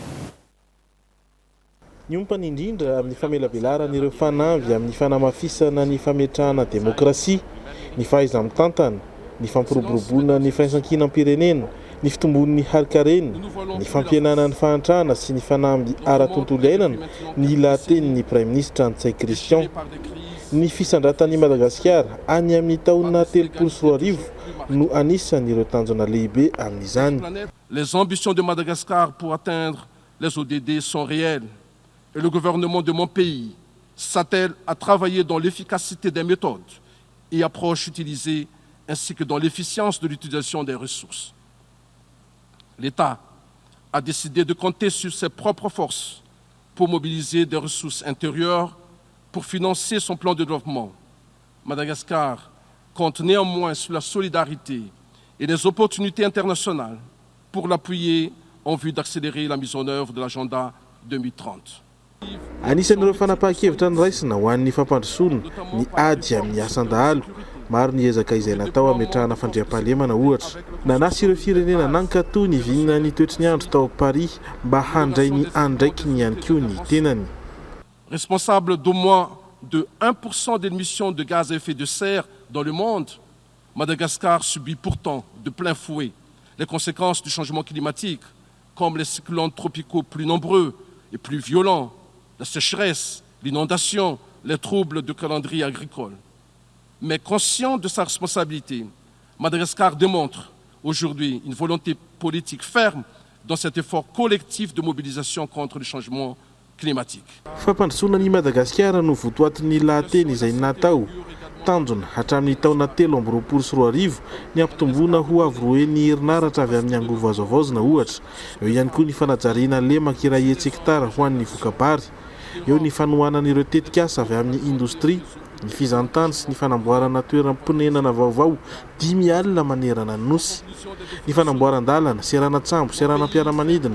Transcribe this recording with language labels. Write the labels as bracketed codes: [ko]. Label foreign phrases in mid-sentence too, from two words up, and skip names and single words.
[mg] Niompany indrindra amin'ny famelabelarana ireo fanamby amin'ny fanamafisana ny fametrahana demokrasia, ny fahaiza mitantana, ny fampiroboroboana ny firaisan-kina am-pirenena, ny fitombon'ny harika-renina, ny fampihenana ny fahantrana sy ny fanamby ara-tontolo iainana, ny latenin'ny [fr] Premier Ministre [mg] Antsay Christian. Ny fisandratan'i Madagasikara any amin'ny taona 3 no anisan'ireo tanjona lehibe amin'izany. [fr] Les ambitions de Madagascar pour atteindre les ODD sont réelles et le gouvernement de mon pays s'attelle à travailler dans l'efficacité des méthodes et approches utilisées ainsi que dans l'efficience de l'utilisation des ressources. L'État a décidé de compter sur ses propres forces pour mobiliser des ressources intérieures pour financer son plan de développement. Madagascar compte néanmoins sur la solidarité et les opportunités internationales pour l'appuyer en vue d'accélérer la mise en œuvre de l'agenda 2030. [mg] Anisan'ireo fanapahan-kevitra niraisina ho an'ny fampandrosoana ny ady amin'ny asan-dahalo. Maro ny ezaka izay natao hametrahana fandriam-pahalemana ohatra. Nanasy ireo firenena nankatoy ny vinina ny toetry ny andro tao Paris mba handray ny andraiky ny ihany koa ny tenany. [fr] Responsable d'au moins de 1% d'émissions de gaz à effet de serre dans le monde, Madagascar subit pourtant de plein fouet les conséquences du changement climatique, comme les cyclones tropicaux plus nombreux et plus violents, la sécheresse, l'inondation, les troubles du calendrier agricole. Mais conscient de sa responsabilité, Madagascar démontre aujourd'hui une volonté politique ferme dans cet effort collectif de mobilisation contre le changement climatique. [mg] Fampandrosoana Madagascar no votoatin'ny lahateny izay natao tanjona hatramin'ny taona 2024 ny ampitomboana ho avy roe ny herinaratra avy amin'ny angovo azoavaozina ohatra. Eo ihany koa ny fanajariana lemaka iray hetsy-hektara ho an'ny vokabary. Eo ny fanohanan'ireo tetikasa avy amin'ny indostria, ny fizantany sy ny fanamboarana toeram-ponenana vaovao 10 alina manerana ny nosy, ny fanamboaran-dalana, seranatsambo, seranam-piaramanidina.